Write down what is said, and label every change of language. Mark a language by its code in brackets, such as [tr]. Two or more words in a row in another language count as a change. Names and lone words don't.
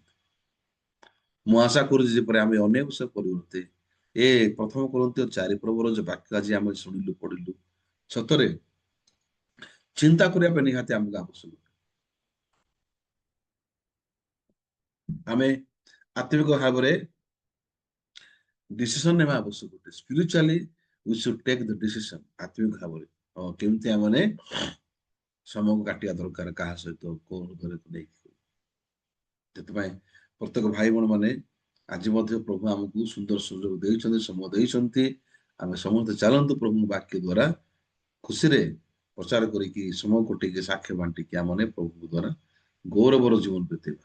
[or] ମୁଁ ଆଶା କରୁଛି ଯେପରି ଆମେ ଅନ୍ୟ ବିଷୟ ପରିବର୍ତ୍ତେ ଏ ପ୍ରଥମ କରନ୍ତୀୟ 4 ପର୍ବର ଯୋଉ ବାକ୍ୟ ଆଜି ଆମେ ଶୁଣିଲୁ ପଢିଲୁ, ସତରେ ଚିନ୍ତା କରିବା ପାଇଁ ନିହାତି ଆମକୁ ଆବଶ୍ୟକ। ଆମେ ଆତ୍ମିକ ଭାବରେ ଡିସିସନ ନେବା ଆବଶ୍ୟକ। [en] spiritually we should take the decision [or] आत्मिक भाବରେ କେମିତି ଆମମାନେ ସମୟକୁ କାଟିବା ଦରକାର, କାହା ସହିତ କୋଉ ହୃଦୟରେ ନେଇକି। ସେଥିପାଇଁ ପ୍ରତ୍ୟେକ ଭାଇ ଭଉଣୀ ମାନେ ଆଜି ମଧ୍ୟ ପ୍ରଭୁ ଆମକୁ ସୁନ୍ଦର ସୁଯୋଗ ଦେଇଛନ୍ତି, ସମୟ ଦେଇଛନ୍ତି। ଆମେ ସମସ୍ତେ ଚାଲନ୍ତୁ ପ୍ରଭୁଙ୍କ ବାକ୍ୟ ଦ୍ଵାରା ଖୁସିରେ ପ୍ରଚାର କରିକି ସମୟ କଟିକି ସାକ୍ଷ୍ୟ ବାଣ୍ଟିକି ଆମମାନେ ପ୍ରଭୁଙ୍କ ଦ୍ଵାରା ଗୌରବର ଜୀବନ ବିତେଇବା।